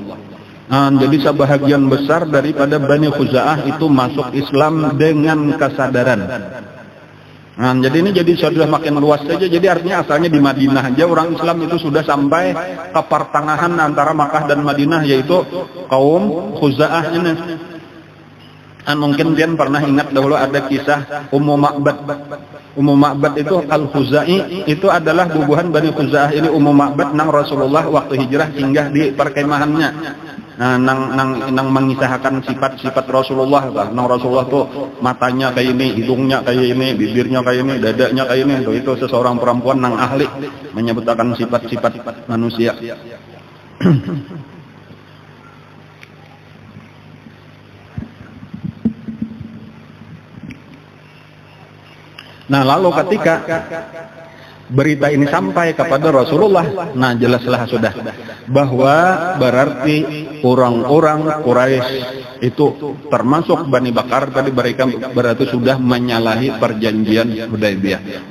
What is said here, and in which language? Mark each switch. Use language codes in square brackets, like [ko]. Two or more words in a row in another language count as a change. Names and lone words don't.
[id] Jadi sebahagian besar daripada Bani Khuza'ah itu masuk Islam dengan kesadaran. Jadi ini sudah makin luas saja. Jadi artinya asalnya di Madinah aja orang Islam itu sudah sampai ke pertengahan antara Makkah dan Madinah, yaitu kaum Khuza'ah ini. Mungkin kalian pernah ingat dahulu ada kisah Ummu Ma'bad. Ummu Ma'bad itu Al-Khuzai, itu adalah bubuhan Bani Khuza'ah ini. Ummu Ma'bad nang Rasulullah waktu hijrah singgah di perkemahannya. Nang mengisahkan sifat-sifat Rasulullah. Nang Rasulullah tuh matanya kayak ini, hidungnya kayak ini, bibirnya kayak ini, dadanya kayak ini. Itu seseorang perempuan nang ahli menyebutkan sifat-sifat manusia. Nah, lalu ketika berita ini sampai kepada Rasulullah, nah jelaslah sudah bahwa berarti orang-orang Quraisy itu termasuk Bani Bakar tadi, mereka berarti sudah menyalahi perjanjian Hudaybiyah.